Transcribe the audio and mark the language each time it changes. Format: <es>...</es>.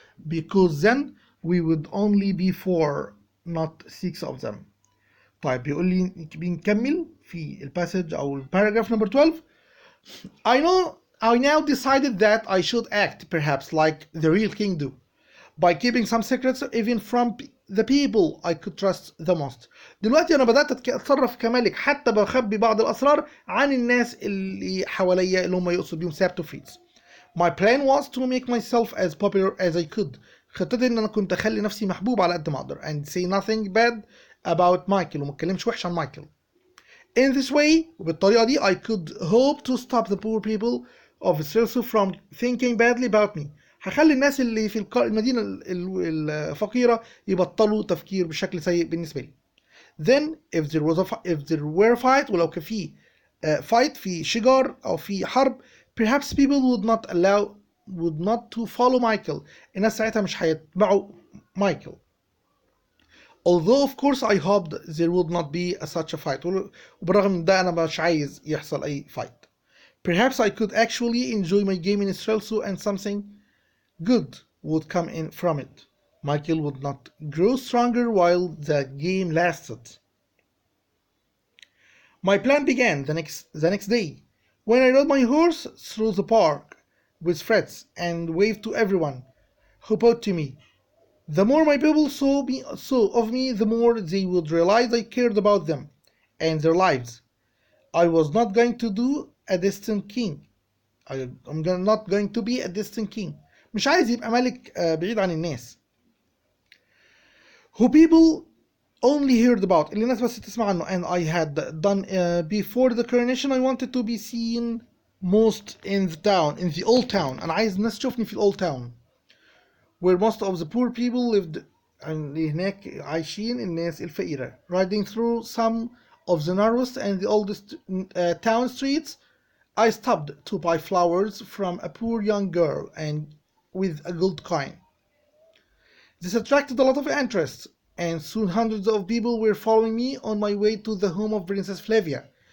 <en>Because then we would only be 4, not 6 of them.</en> <ar>طيب بيقول لي بنكمل في الباسج أو الباراجراف</ar> <en>number 12. I now decided that I should act perhaps like the real king do, by keeping some secrets even from the people I could trust the most.</en> <ar>دلوقتي أنا بدأت أتصرف كملك حتى بخبي بعض الأسرار عن الناس اللي حواليا اللي هم يقصد بيهم سابت وفريتز.</ar> <en>My plan was to make myself as popular as I could.</en> <ar>خطتي إن أنا كنت أخلي نفسي محبوب على قد ما أقدر</ar> <en>and say nothing bad about Michael</en> <ar>وما أتكلمش وحش عن مايكل.</ar> <en>In this way</en> <ar>وبالطريقة دي</ar> <en>I could hope to stop the poor people of Israel from thinking badly about me.</en> <ar>هخلي الناس اللي في المدينة الفقيرة يبطلوا تفكير بشكل سيء بالنسبة لي.</ar> <en>Then if there were fight</en> <ar>ولو كان في</ar> <en>fight</en> <ar>في شجار أو في حرب</ar> <en>perhaps people would not to follow Michael.</en> <ar>الناس ساعتها مش هيتبعوا مايكل.</ar> <en>Although of course I hoped there would not be such a fight.</en> <ar>وبالرغم من ده أنا مش عايز يحصل أي fight.</ar> <en>Perhaps I could actually enjoy my game in Israel and something good would come in from it. Michael would not grow stronger while the game lasted. My plan began the next day when I rode my horse through the park with Fritz and waved to everyone who bowed to me. The more my people saw of me, the more they would realize I cared about them and their lives. I was not going to do a distant king. I'm not going to be a distant king.</en> <ar>مش عايز يبقى ملك بعيد عن الناس.</ar> <en>Who people only heard about.</en> <ar>اللي الناس بس تسمع عنه.</ar> <en>And I had done before the coronation. I wanted to be seen most in the old town.</en> <ar>أنا عايز الناس تشوفني في old town.</ar> <en>Where most of the poor people lived.</en> <ar>اللي هناك عايشين الناس الفقيرة.</ar> <en>Riding through some of the narrowest and the oldest town streets, I stopped to buy flowers from a poor young girl and with a gold coin. This attracted a lot of interest, and soon hundreds of people were following me on my way to the home of Princess Flavia.</en>